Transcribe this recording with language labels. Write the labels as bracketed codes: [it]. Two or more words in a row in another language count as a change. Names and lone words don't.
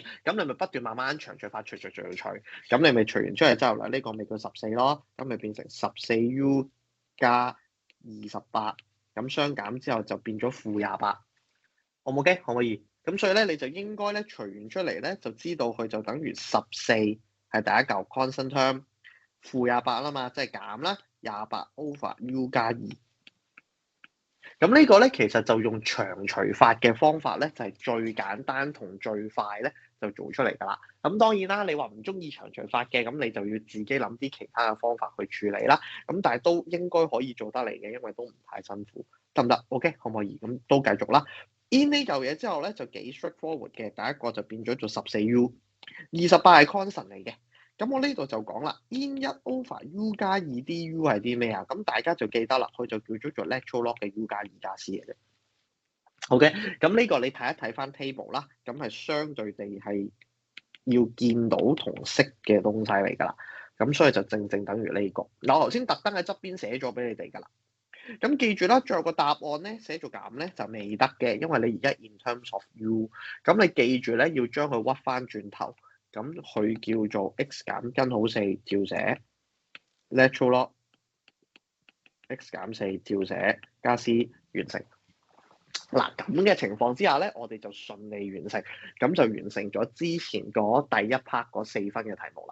[yue] 咁你咪不斷慢慢長除法除，咁你咪除完出嚟之後啦，呢個咪叫14咯，咁咪變成14u 加28，咁相減之後就變咗負28，好唔 OK？可唔可以？咁所以咧你就應該咧除完出嚟咧就知道佢就等於14係第一嚿 [en] constant term， [yue] 負28啦嘛，即係減啦。28 over u 加2，咁呢個咧其實就用長除法嘅方法咧，就係最簡單同最快咧就做出嚟㗎啦。咁當然啦，你話唔中意長除法嘅，咁你就要自己諗啲其他嘅方法去處理啦。咁但係都應該可以做得嚟嘅，因為都唔太辛苦，得唔得 ？OK，可唔可以？咁都繼續啦。in 呢嚿嘢之後咧就幾 straightforward 嘅，第一個就變咗做14u， 28係 constant 嚟嘅。咁我呢度就講啦 ，in 1 over u 加2 du 係啲咩啊？咁大家就記得啦，佢就叫做 [en] lateral log [yue] 嘅 u 加2加 c 嘅啫。OK，咁呢個你睇一睇翻 table 啦，咁係相對地係要見到同識嘅東西嚟㗎啦。咁所以就正等於呢個。嗱，我頭先特登喺側邊寫咗俾你哋㗎啦。咁記住啦，最後個答案咧寫做減咧就未得嘅，因為你而家 [en] in terms of u， [yue] 咁你記住咧要將佢屈翻轉頭。咁佢叫做 x 減根號4照寫 [en] lateral log [yue] x 減4照寫加 c 完成。嗱，咁嘅情況之下咧，我哋就順利完成，咁就完成咗之前嗰第一 part 嗰4分嘅題目啦。